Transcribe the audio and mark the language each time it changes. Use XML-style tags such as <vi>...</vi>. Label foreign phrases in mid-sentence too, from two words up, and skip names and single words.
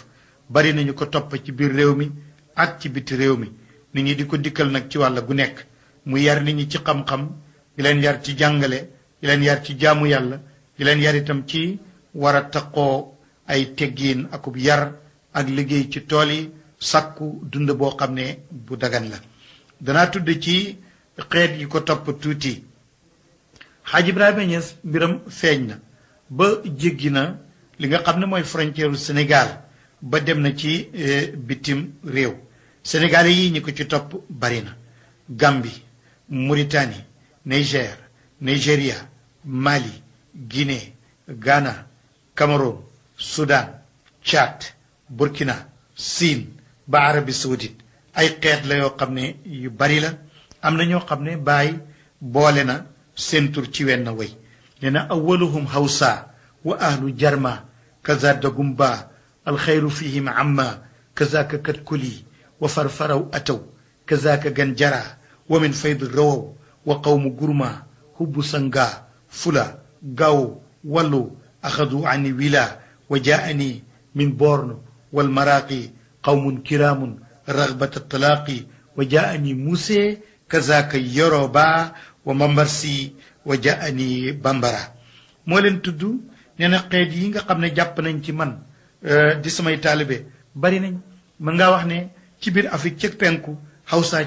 <wo>bari nañu ko topp ci biir réew mi ak ci biti réew mi nit ñi di ko dikkal nag ci wàll gu nekk mu yar nit ñi ci xam-xam di leen yar ci jàngale di leen yar ci jaamu yàlla di leen yar itam ci war a taqoo ay teggiin akub yar ak liggéey ci tool yi sàkku dund boo xam ne bu dagan la danaa tudd ci xeet yi ko topp tuuti Xaaj Ibrahima Ñas mbiram feeñ na ba jéggi na li nga xam ne mooy frontière Sénégal ba dem na ci bitim réew Sénégal yi ñi ko ci topp bari na Gambie Mauritanie Niger Nigeria Mali Guinée Ghana Cameroun Soudan Tchad Burkina Siin ba Arabie Saoudite ay xeet la yoo xam ne yu bari la am na ñoo xam ne Baay boole na seen tur ci wenn way nee na</wo> <ar>أولهم هوسا وأهل جرما كذا دغمبا الخير فيهم أما كذاك كتكلي وفرفرو أتوا كذاك غنجرا ومن فيض رووا وقوم غرما حب سنغا فلا غوا ولو أحد عن ولا وجاني من برنو والمراقي قوم كرام رغبة تلاقي وجاني موسى كذاك يوربا وممبرسي وجاني بمبرا</ar> <wo>moo leen tudd nee na xeet yi nga xam ne jàpp nañ ci man di samay taalibe bari nañ mën ngaa wax ne ci biir Afrique ca penku Hausa</wo>